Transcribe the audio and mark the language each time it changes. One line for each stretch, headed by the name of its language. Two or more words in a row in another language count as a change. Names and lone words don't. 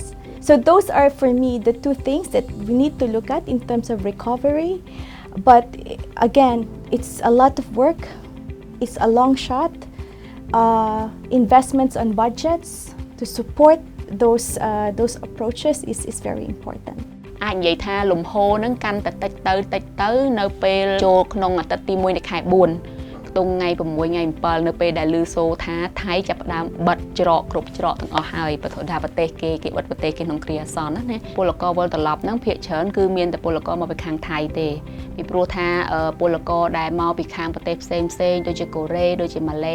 English: So those are for me the two things that we need to look at in terms of recovery. But again, it's a lot of work. It's a long shot. Investments on budgets to support those approaches is very important.
Khmer: អាចនិយាយថាលំហូរហ្នឹងកាន់តែតិចទៅនៅពេលចូលក្នុងអាទិត្យទី1នៃខែ4 ទងថ្ងៃ6ថ្ងៃ7នៅពេលដែលឮសូរថាថៃចាប់ផ្ដើមបិទច្រកគ្រប់ច្រកទាំងអស់ហើយប្រទេសថាប្រទេសគេបិទប្រទេសគេក្នុងគ្រាអាសន្នណាពលករវិលត្រឡប់ហ្នឹងភាគច្រើនគឺមានតែពលករមកពីខាងថៃទេពីព្រោះថាពលករដែលមកពីខាងប្រទេសផ្សេងដូចជាកូរ៉េដូចជាម៉ាឡេ